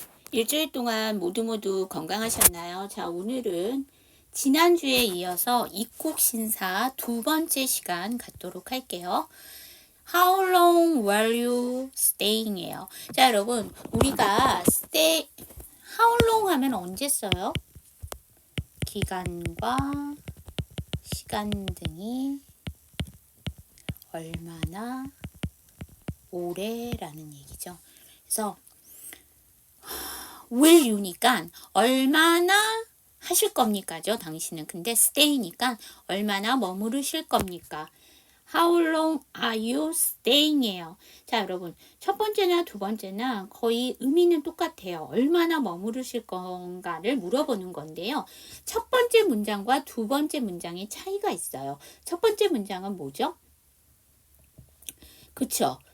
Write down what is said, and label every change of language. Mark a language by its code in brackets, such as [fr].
[ko] 일주일 동안 모두 건강하셨나요? 자, 오늘은 지난주에 이어서 입국 심사 두 번째 시간 갖도록 할게요. [en] How long were you staying? [ko] 이에요. 자, 여러분, 우리가 [en] how long [ko] 하면 언제 써요? 기간과 시간 등이 얼마나 오래라는 얘기죠. 그래서 [en] will you [ko] 니까 얼마나 하실 겁니까죠, 당신은. 근데 stay니까 얼마나 머무르실 겁니까? [en] How long are you staying? [ko] 이에요. 자, 여러분, 첫 번째나 두 번째나 거의 의미는 똑같아요. 얼마나 머무르실 건가를 물어보는 건데요. 첫 번째 문장과 두 번째 문장의 차이가 있어요. 첫 번째 문장은 뭐죠? 그쵸?